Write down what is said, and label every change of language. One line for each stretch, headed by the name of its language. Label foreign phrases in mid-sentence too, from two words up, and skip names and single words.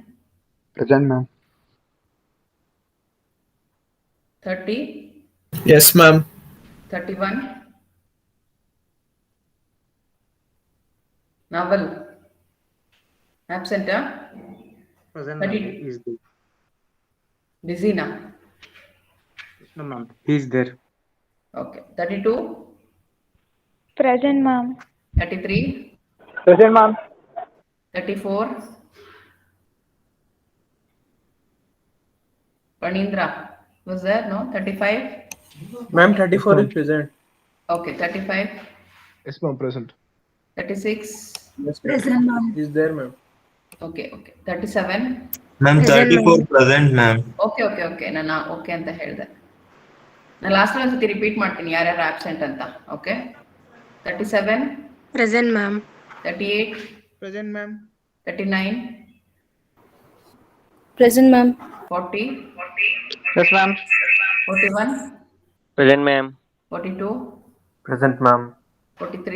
English: Present, ma'am. 30, Yes, ma'am. 31. Naval. Absent. Present, 30. ma'am. He's there. Busy now. No, ma'am. He's there. Okay. 32, Present, ma'am. 33, Present, ma'am. 34. Panindra was there, no? 35. Ma'am, 34 is present. Okay, 35, Yes, ma'am. Present. 36. Yes, Present, ma'am. He's there, ma'am. Okay, okay. 37. Ma'am, Present, 34 ma'am. present, ma'am.
Kannada: Okay. ನಾನು ಓಕೆ ಅಂತ ಹೇಳಿದೆ. ನಾನು ಲಾಸ್ಟ್ ಒಂದ್ಸತಿ ರಿಪೀಟ್ ಮಾಡ್ತೀನಿ ಯಾರ್ಯಾರು ಆಬ್ಸೆಂಟ್ ಅಂತ.
English: ಓಕೆ. 37, Present, ma'am. 38, Present, ma'am. 39, Present, ma'am. 40, Yes, ma'am. 41, Present, ma'am. 42, Present, ma'am. 43,